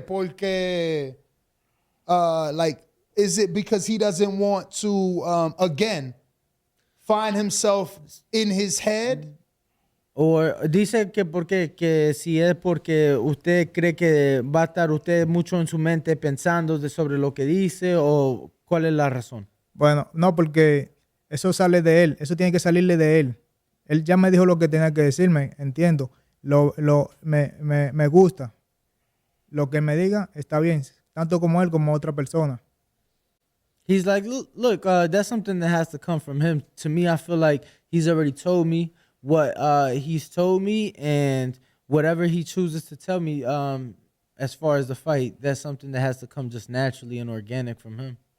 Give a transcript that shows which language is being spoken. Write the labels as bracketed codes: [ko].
[en] Porque, like, is it because he doesn't want to, again, find himself in his head? [es] O dice que si es porque usted cree que va a estar usted mucho en su mente pensando sobre lo que dice o cuál es la razón. Bueno, no, porque eso sale de él. Eso tiene que salirle de él. Él ya me dijo lo que tenía que decirme, entiendo. Me gusta. Lo que me diga está bien, tanto como él como otra persona. [en] He's like, look, that's something that has to come from him. To me, I feel like he's already told me what he's told me, and whatever he chooses to tell me as far as the fight, that's something that has to come just naturally and organic from him.